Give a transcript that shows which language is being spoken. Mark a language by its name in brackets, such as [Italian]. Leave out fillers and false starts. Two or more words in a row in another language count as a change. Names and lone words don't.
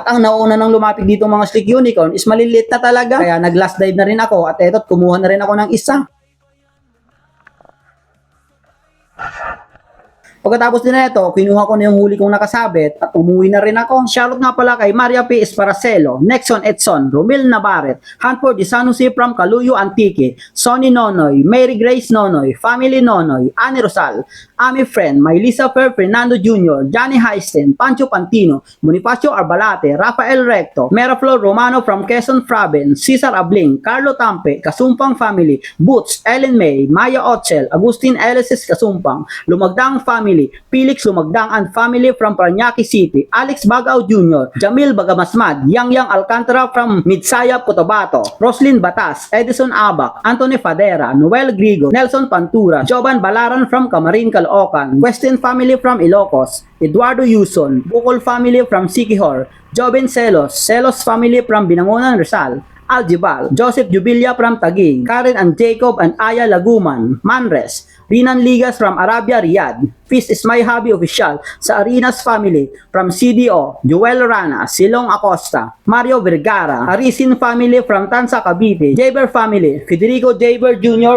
[Filipino] At ang nauna nang lumapit dito mga [English] slick unicorn [Filipino] is maliliit na talaga. Kaya nag [English] last dive [Filipino] na rin ako at eto kumuha na rin ako ng isa. Pagkatapos din na ito, kinuha ko na yung huli kong nakasabit at umuwi na rin ako. Shoutout nga pala kay Maria P. Esparacelo, Nexon Edson, Romil Navarret, Hanford de San Jose from Caluyo Antique, Sonny Nonoy, Mary Grace Nonoy, Family Nonoy, Annie Rosal, Ami Friend, Maylisa Fer Fernando Jr., Johnny Heisten, Pancho Pantino, Bonifacio Arbalate, Rafael Recto, Meraflor Romano from Quezon Province, Cesar Abling, Carlo Tampe, Kasumpang Family, Boots, Ellen May, Maya Otchel, Agustin Elises Kasumpang, Lumagdang Family, Felix Lumagdang and Family from Parañaque City, Alex Bagao Jr., Jamil Bagamasmad, Yang Alcantara from Midsaya, Cotabato, Roslyn Batas, Edison Abac, Anthony Fadera, Noel Grigo, Nelson Pantura, Jovan Balaran from Camarin, Caloocan, Westin Family from Ilocos, Eduardo Yuson, Bukol Family from Siquijor, Joven Celos, Celos Family from Binangonan, Rizal, Aljibal, Joseph Jubilia from Taguig, Karen and Jacob and Aya Laguman, Manres, Rinan Ligas from Arabia, Riyadh, Feast is My Hobby Official sa Arinas Family from CDO, Joel Rana, Silong Acosta, Mario Vergara, Arisin Family from Tansa, Cavite, Jaber Family, Federico Jaber Jr.